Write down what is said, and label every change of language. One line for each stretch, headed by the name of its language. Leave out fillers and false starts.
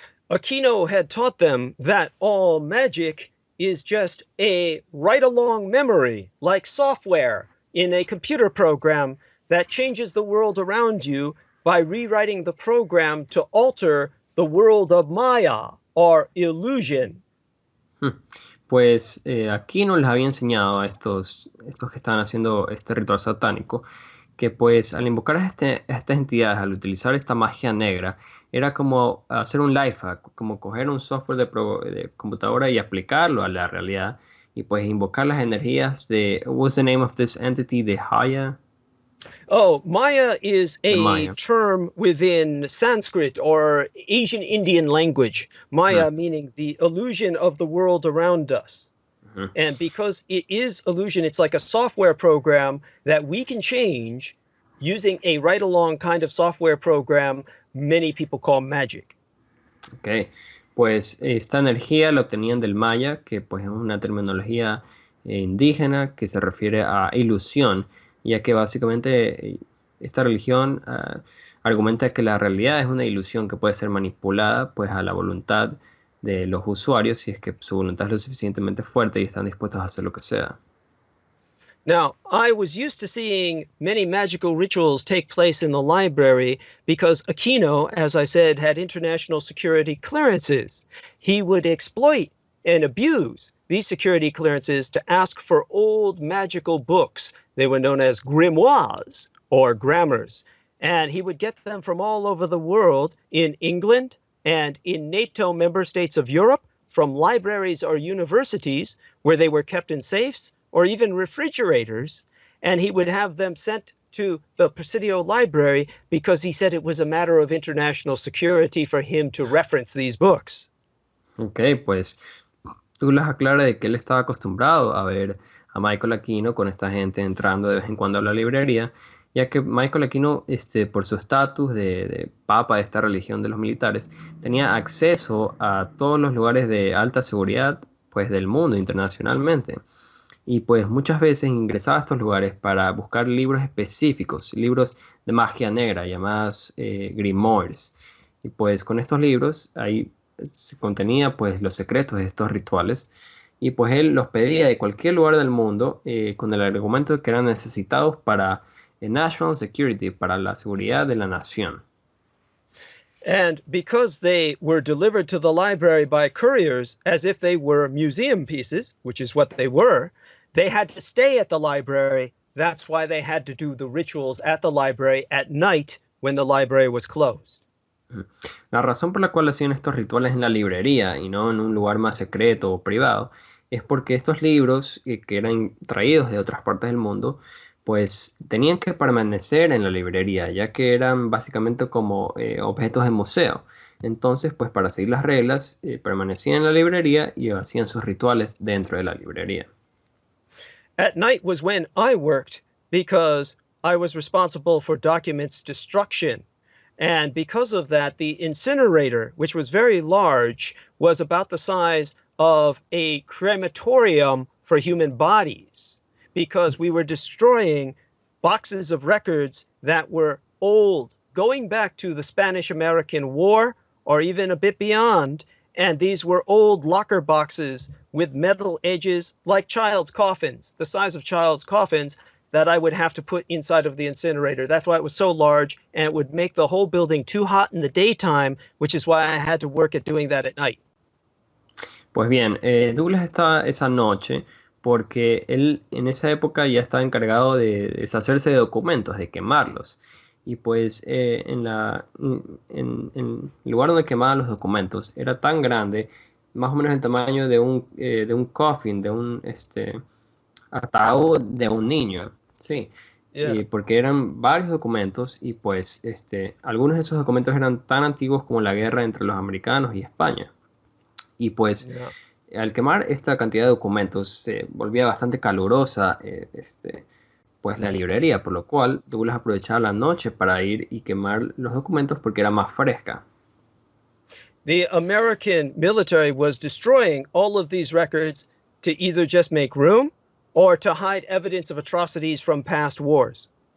English: Aquino had taught them that all magic is just a right-along memory, like software in a computer program that changes the world around you by rewriting the program to alter the world of Maya or illusion.
Spanish: Pues Aquino les había enseñado a estos que estaban haciendo este ritual satánico que pues al invocar a estas entidades, al utilizar esta magia negra, era como hacer un life hack, como coger un software de computadora y aplicarlo a la realidad y pues invocar las energías de,
English: what's the name of this entity,
Spanish: de Haya?
English: Oh, Maya is a Maya. term within Sanskrit or Asian Indian language. Maya meaning the illusion of the world around us. And because it is illusion, it's like a software program that we can change using a right-along kind of software program many people call magic.
Spanish: Ok, pues esta energía la obtenían del maya, que pues es una terminología indígena que se refiere a ilusión, ya que básicamente esta religión argumenta que la realidad es una ilusión que puede ser manipulada pues a la voluntad de los usuarios si es que su voluntad es lo suficientemente fuerte y están dispuestos a hacer lo que sea.
English: Now, I was used to seeing many magical rituals take place in the library because Aquino, as I said, had international security clearances. He would exploit and abuse these security clearances to ask for old magical books. They were known as grimoires or grammars. And he would get them from all over the world in England and in NATO member states of Europe from libraries or universities where they were kept in safes or even refrigerators, and he would have them sent to the Presidio library because he said it was a matter of international security for him to reference these books.
Spanish: Ok, pues tú les aclaras de que él estaba acostumbrado a ver a Michael Aquino con esta gente entrando de vez en cuando a la librería, ya que Michael Aquino, por su estatus de papa de esta religión de los militares, tenía acceso a todos los lugares de alta seguridad pues, del mundo internacionalmente. Y pues muchas veces ingresaba a estos lugares para buscar libros específicos, libros de magia negra llamadas grimoires. Y pues con estos libros ahí se contenía pues los secretos de estos rituales y pues él los pedía de cualquier lugar del mundo con el argumento de que eran necesitados para
English: national security,
Spanish: para la seguridad de la nación.
English: And because they were delivered to the library by couriers as if they were museum pieces, which is what they were, they had to stay at the library. That's why they had to do the rituals at the library at night when the library was closed.
Spanish: La razón por la cual hacían estos rituales en la librería y no en un lugar más secreto o privado es porque estos libros que eran traídos de otras partes del mundo pues tenían que permanecer en la librería ya que eran básicamente como objetos de museo. Entonces pues para seguir las reglas permanecían en la librería y hacían sus rituales dentro de la librería.
English: At night was when I worked because I was responsible for documents destruction. And because of that, the incinerator, which was very large, was about the size of a crematorium for human bodies because we were destroying boxes of records that were old, going back to the Spanish-American War or even a bit beyond, And these were old locker boxes with metal edges like child's coffins, the size of child's coffins, that I would have to put inside of the incinerator. That's why it was so large, and it would make the whole building too hot in the daytime, which is why I had to work at doing that at night.
Spanish: Pues bien, Douglas estaba esa noche porque él en esa época ya estaba encargado de deshacerse de documentos, de quemarlos. Y pues en el lugar donde quemaban los documentos era tan grande, más o menos el tamaño de un coffin, de un ataúd de un niño, sí.
English: Yeah.
Spanish: Y porque eran varios documentos y pues algunos de esos documentos eran tan antiguos como la guerra entre los americanos y España. Y pues
English: Yeah.
Spanish: al quemar esta cantidad de documentos se volvía bastante calurosa pues la librería, por lo cual Douglas aprovechaba la noche para ir y quemar los documentos porque era más fresca.
English: The American military was destroying all of these records to either just make room or to hide evidence of atrocities from past wars.